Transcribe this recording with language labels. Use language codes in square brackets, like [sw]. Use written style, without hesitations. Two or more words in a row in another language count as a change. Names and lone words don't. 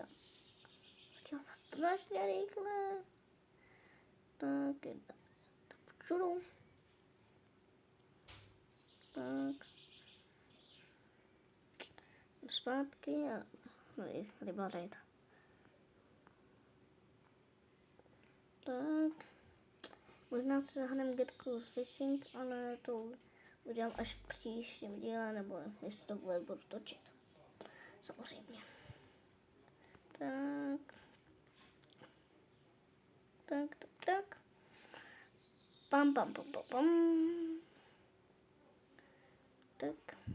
[cs] Chtěla strašně rychle. Tak, všudu. Tak. Zpátky a ryba tady. Tak. Možná si zahrneme [en] get close fishing, [cs] ale to udělám až v příštím díle, nebo jestli to vůbec budu točit. Samozřejmě. Tak. Tak. Pam. Tak.